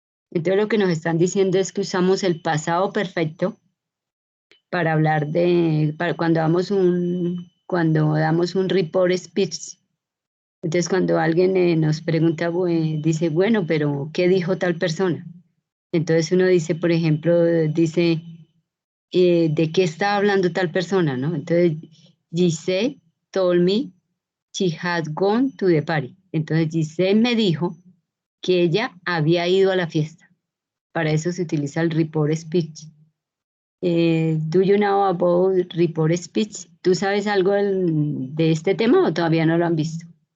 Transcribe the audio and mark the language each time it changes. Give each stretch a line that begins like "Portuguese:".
Spanish: Entonces lo que nos están diciendo es que usamos el pasado perfecto para hablar cuando damos un report speech. Entonces cuando alguien nos pregunta, dice, bueno, pero ¿qué dijo tal persona? Entonces uno dice, por ejemplo, dice, ¿de qué está hablando tal persona? ¿No?
English: Entonces, Giselle told me she had gone to the party.
Spanish: Entonces Giselle me dijo que ella había ido a la fiesta. Para eso se utiliza el report speech.
English: Do you know about report speech?
Spanish: ¿Tú sabes algo de este tema o todavía no lo han visto?